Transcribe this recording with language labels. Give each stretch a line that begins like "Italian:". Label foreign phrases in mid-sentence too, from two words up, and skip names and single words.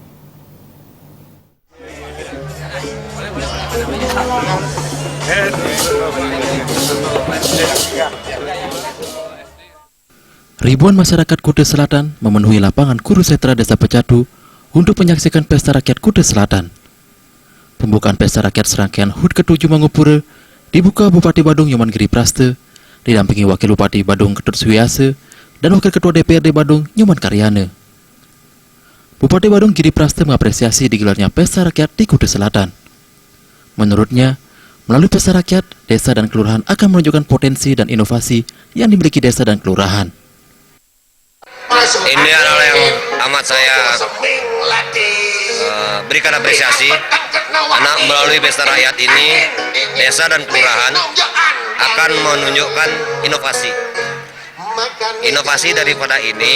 Indonesian: Ribuan masyarakat Kuta Selatan memenuhi lapangan Kurusetra Desa Pecatu untuk menyaksikan Pesta Rakyat Kuta Selatan. Pembukaan Pesta Rakyat serangkaian HUT ke-7 Mangupura dibuka Bupati Badung Nyoman Giri Praste, didampingi Wakil Bupati Badung Ketut Suwiase dan Wakil Ketua DPRD Badung Nyoman Karyana. Bupati Badung Giri Praste mengapresiasi digelarnya Pesta Rakyat di Kuta Selatan. Menurutnya, melalui Pesta Rakyat, desa dan kelurahan akan menunjukkan potensi dan inovasi yang dimiliki desa dan kelurahan. Ini adalah yang amat saya berikan apresiasi, karena melalui Pesta Rakyat ini desa dan kelurahan akan menunjukkan inovasi daripada ini.